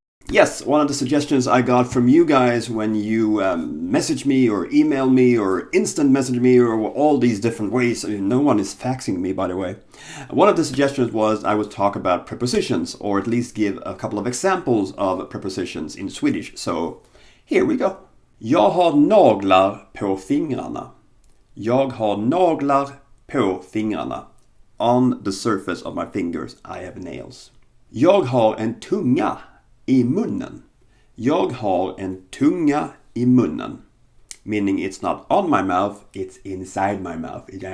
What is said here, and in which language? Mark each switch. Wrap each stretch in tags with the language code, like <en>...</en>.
<en>Yes, one of the suggestions I got from you guys when you message me or email me or instant message me or all these different ways. No one is faxing me, by the way. One of the suggestions was I would talk about prepositions, or at least give a couple of examples of prepositions in Swedish. So here we go.</en> <sv>Jag har naglar på fingrarna. Jag har naglar på fingrarna.</sv> <en>On the surface of my fingers I have nails.</en> <sv>Jag har en tunga i munnen. Jag har en tunga i munnen.</sv> <en>Meaning it's not on my mouth, it's inside my mouth.</en>